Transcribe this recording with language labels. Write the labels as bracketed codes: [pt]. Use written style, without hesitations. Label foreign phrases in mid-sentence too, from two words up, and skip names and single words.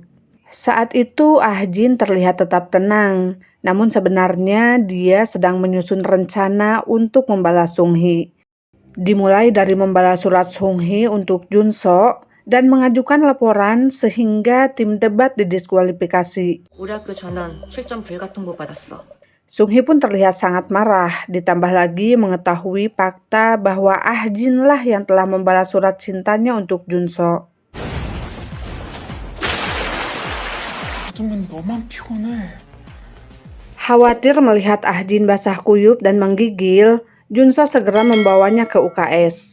[id] Saat itu Ah-jin terlihat tetap tenang, namun sebenarnya dia sedang menyusun rencana untuk membalas Sung-hee. Dimulai dari membalas surat Sung-hee untuk Junso dan mengajukan laporan sehingga tim debat didiskualifikasi. [ko] 우리 학교 전원 출전 불가 통보 받았어. [id] Sung-hee pun terlihat sangat marah, ditambah lagi mengetahui fakta bahwa Ah-jin lah yang telah membalas surat cintanya untuk Junso. Khawatir melihat Ah-jin basah kuyup dan menggigil, Junso segera membawanya ke UKS.